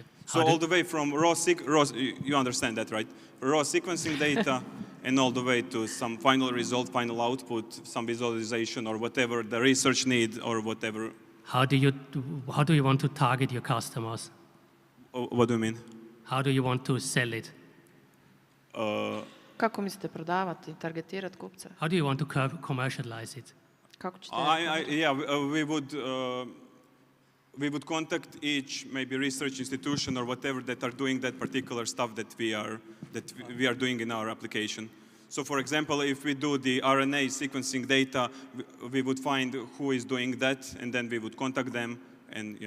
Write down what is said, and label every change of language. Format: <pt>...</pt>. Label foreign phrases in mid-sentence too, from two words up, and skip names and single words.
<en>So all the way from raw, you understand that, right? Raw sequencing data, and all the way to some final result, final output, some visualization, or whatever the research need, or whatever. How do you want to target your customers? What do you mean? How do you want to sell it?</en> <hr>Kako mislite prodavati, targetirati kupca?</hr> <en>How do you want to commercialize it?</en> <hr>Kako ćete?</hr> <en>Yeah, we would contact each maybe research institution or whatever that are doing that particular stuff that we are doing in our application. So for example, if we do the RNA sequencing data, we would find who is doing that, and then we would contact them, and yeah.</en>